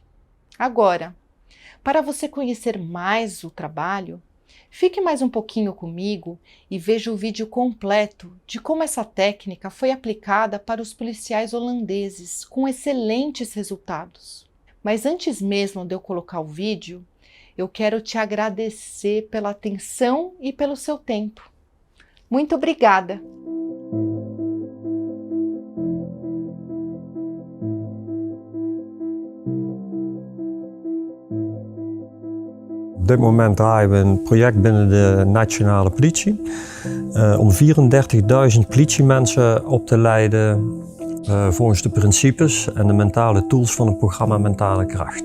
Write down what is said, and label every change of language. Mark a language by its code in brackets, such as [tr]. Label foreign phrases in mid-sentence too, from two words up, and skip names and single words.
[pt] Agora, para você conhecer mais o trabalho, fique mais um pouquinho comigo e veja o vídeo completo de como essa técnica foi aplicada para os policiais holandeses, com excelentes resultados. Mas antes mesmo de eu colocar o vídeo, eu quero te agradecer pela atenção e pelo seu tempo. Muito obrigada! [nl] Op dit moment draaien we een project binnen de nationale politie om 34.000 politiemensen op te leiden volgens de principes en de mentale tools van het programma Mentale Kracht.